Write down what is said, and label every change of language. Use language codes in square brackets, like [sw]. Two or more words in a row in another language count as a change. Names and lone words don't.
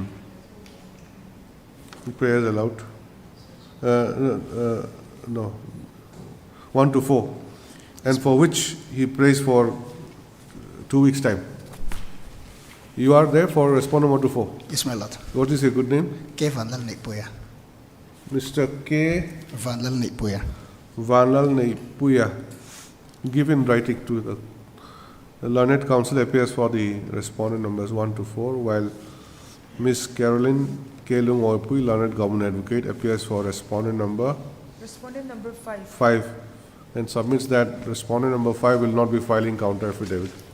[en] Prayers allowed. No. 1 to 4. And for which he prays for 2 weeks' time. You are there for respondent 1 to 4. Yes, my lord. What is your good name? K. Van Lal Nipuya. Mr. K. Van Lal Nipuya. Vanlal Naipuya. Give in writing to the learned counsel appears for the respondent numbers 1 to 4, while Miss Caroline K. Lung Oipui, learned government advocate, appears for respondent number Respondent number 5. 5 and submits that respondent number 5 will not be filing counter affidavit.